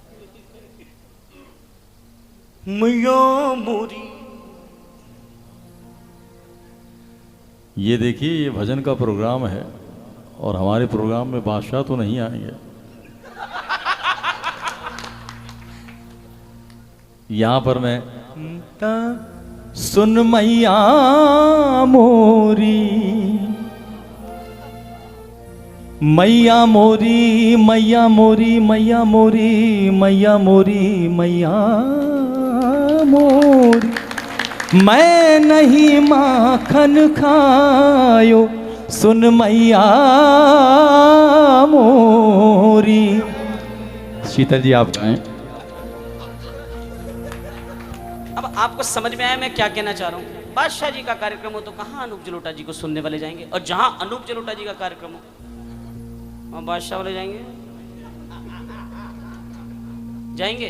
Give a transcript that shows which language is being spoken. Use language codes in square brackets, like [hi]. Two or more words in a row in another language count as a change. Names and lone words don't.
[bra] मैया मोरी, [hi] ये देखिए ये भजन का प्रोग्राम है और हमारे प्रोग्राम में बादशाह तो नहीं आएंगे। यहाँ पर मैं सुन मैया मोरी, [bra] मैया मोरी, मैया मोरी, मैया मोरी, मैया मोरी, मैया मोरी, मैं नहीं माखन खायो सुन मैया मोरी। [hi] शीतल जी आप गाएं। अब आपको समझ में आया मैं क्या कहना चाह रहा हूँ? बादशाह जी का कार्यक्रम हो तो कहाँ अनूप जलोटा जी को सुनने वाले जाएंगे, और जहां अनूप जलोटा जी का कार्यक्रम हो वहां बादशाह वाले जाएंगे।